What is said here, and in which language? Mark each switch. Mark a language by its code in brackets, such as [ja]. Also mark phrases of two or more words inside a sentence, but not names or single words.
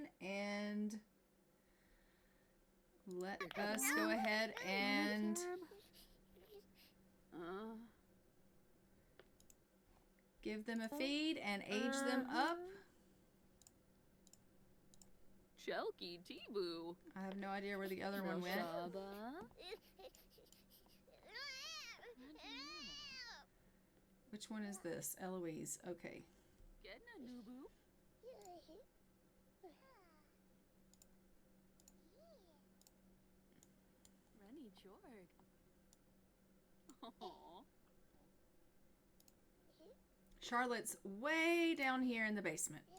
[en] And let us go ahead and give them a feed and age them up. Chelky T-Boo. I have no idea where the other one went. Which one is this? Eloise. Okay. Gedna Nubu. Rennie Jorg. Aww. Charlotte's way down here in the basement.